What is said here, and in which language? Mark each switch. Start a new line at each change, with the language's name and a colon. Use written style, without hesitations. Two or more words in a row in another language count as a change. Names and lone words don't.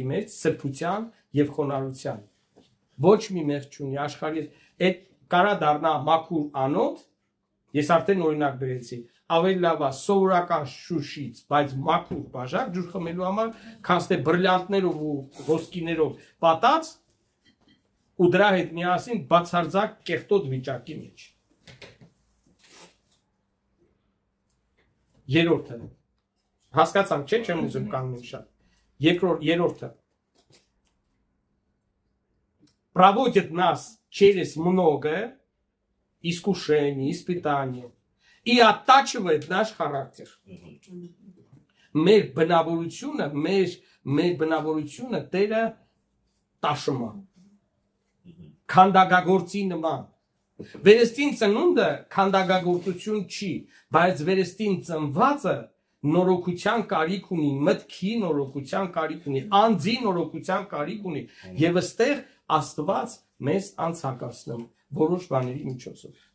Armenian: մեջ սրբության եւ խոնարհության։ Ոչ մի մեղք չունի աշխարհի այդ կարա դառնա մաքուր անոթ, ես արդեն օրինակ բերեցի, ավելի լավ է սովորական շուշից, բայց մաքուր բաժակ ջուր խմելու համար, քան թե բրիլյանտներով ու ոսկիներով պատած ու դրա հետ միասին բացարձակ կեղտոտ վիճակի մեջ։ Երրորդը հասկացանք, չէ՞, չեմ ուզում կանգնել շատ։ Երրորդը
Russian: проводит нас через много искушений, испытаний и оттачивает наш характер.
Armenian: Մեր բնավորությունը Տերը տաշում է։ Քանդակագործի նման։ Վերստին ծնունդը քանդակագործություն չի, բայց վերստին ծնվածը նորոգության կարիք ունի, մտքի նորոգության կարիք ունի, անձի նորոգության կարիք ունի, եւ այստեղ Աստված մեզ անցակացնում որոշ բաների միջոցով։